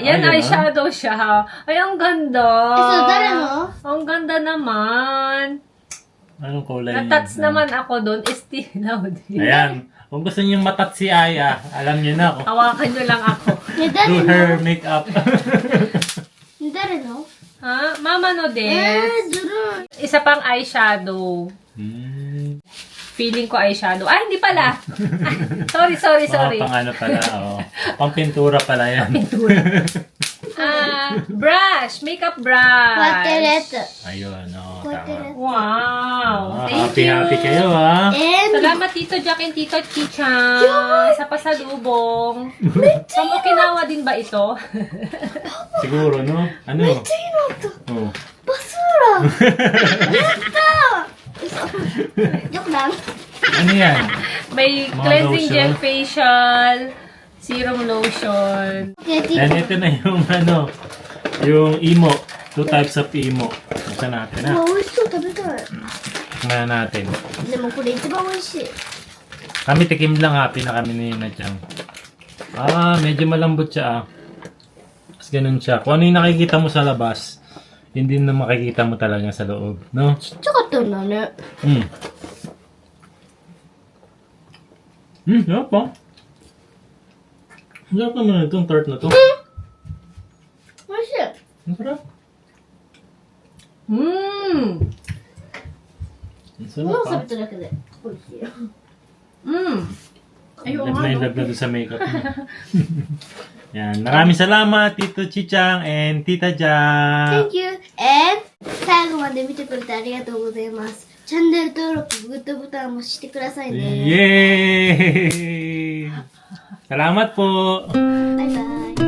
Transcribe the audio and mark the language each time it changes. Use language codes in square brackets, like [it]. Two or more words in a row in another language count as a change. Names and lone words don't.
[tl] Yan, Ayun, eyeshadow siya ha. Ay, ang ganda. So, dare mo? Ang ganda naman. Anong kulay niya? Na-touch naman ako doon. SD Laudier. Ayan. Kung gusto niyo matat si Aya, alam niyo na kung Hawakan nyo lang ako. [ja] ね、 [en] do [ja] 誰 [en] her [ja] の [en] makeup. [ja] 誰のは？ママのです. ずるい。 [tl] Isa pang eyeshadow. Hmm. Feeling ko eyeshadow. Ay, hindi pala. Sorry. Pang ano pala, oh. Pang pintura pala yan. [en] Brush. Makeup [ja] こうやってやるや [en] brush. [ja] つ。 [tl] Ayun, oh, [ja] こうやってやる [tl] tama. [ja] やつ。 [en] Wow. Thank Happy, you. [tl] happy kayo, ha? And, Salamat Tito Jack and Tito Chicha sa pasalubong. Sa Okinawa din ba ito? Siguro, no? Ano? [ja] めっちゃいいのあった。 Oh. バスーラやったー嘘。よくない。 [tl] Ano yan? May Mga [en] cleansing lotion. gel facial, serum lotion. [tl] Okay, And ito na yung ano, yung emo. 2 [en] types of emo. [tl] Buksan natin, ha? [ja] 美味しそう、食べたい。 [tl] Tingnan natin. [ja] でもこれ一番美味しい。 [tl] Kami tikim lang, happy na kami ni Nachang. Medyo malambot siya, Mas ganun siya. Kung ano yung nakikita mo sa labas, hindi na makikita mo talaga sa loob, no? [ja] ちっちゃかったんだね。 [tl] Sarap pa. Sarap naman itong tart na to. [ja] 美味しい。 [tl] Ang sarap. Mmm. Ang [ja] もう [tl] sarap [ja] 食べただけで美味しいよ。 [tl] Mmm. Ayun nga, no? Love na doon sa makeup mo. Yan. Maraming salamat, Tito Chichang and Tita Jang. [en] Thank you. And [ja] 最後まで見てくれてありがとうございます。チャンネル登録、グッドボタンもしてくださいね。 [tl] Yay! Salamat po! [ja] バイバイ。